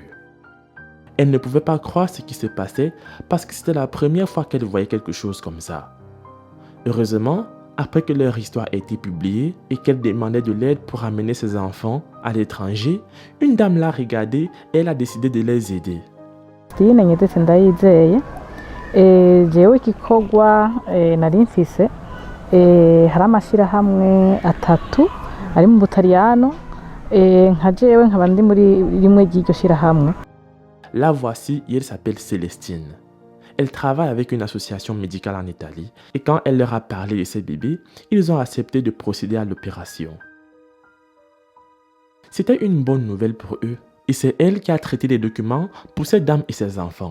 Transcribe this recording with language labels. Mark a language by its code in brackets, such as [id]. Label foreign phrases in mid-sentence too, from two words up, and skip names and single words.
[fr] Elle ne pouvait pas croire ce qui se passait parce que c'était la première fois qu'elle voyait quelque chose comme ça. Heureusement, après que leur histoire a été publiée et qu'elle demandait de l'aide pour amener ses enfants à l'étranger, une dame l'a regardée et elle a décidé de les aider. [rn] Jewe igikorwa nari mfise hari amashirahamwe atatu ari mu Butaliyano nka jewe nkaba ndi muri rimwe ry'iryo shirahamwe. [fr] La voici et elle s'appelle Célestine. Elle travaille avec une association médicale en Italie et quand elle leur a parlé de ses bébés, ils ont accepté de procéder à l'opération. C'était une bonne nouvelle pour eux et c'est elle qui a traité les documents pour cette dame et ses enfants.